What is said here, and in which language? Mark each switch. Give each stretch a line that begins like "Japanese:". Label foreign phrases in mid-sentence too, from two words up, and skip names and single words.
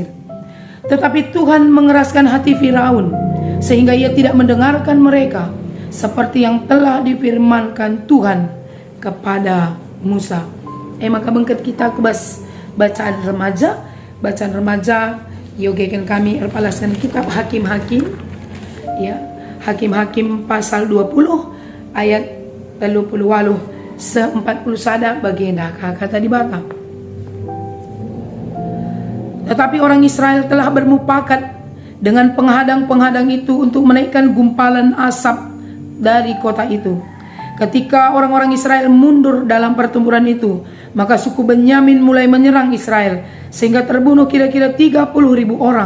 Indonesian: Tetapi Tuhan mengeraskan hati Firaun sehingga ia tidak mendengarkan mereka seperti yang telah difirmankan Tuhan kepada Musa.
Batak Karo: Maka bengket kita ke bacaan remaja yogekan kami erpalaskan
Indonesian: kitab Hakim-Hakim ya, Hakim-Hakim pasal 20 ayat 38 se-40
Batak Karo: sada bagian kata dibata.
Indonesian: Tetapi orang Israel telah bermufakat dengan penghadang-penghadang itu untuk menaikkan gumpalan asap dari kota itu. Ketika orang-orang Israel mundur dalam pertempuran itu, maka suku Benyamin mulai menyerang Israel sehingga terbunuh kira-kira 30.000 orang.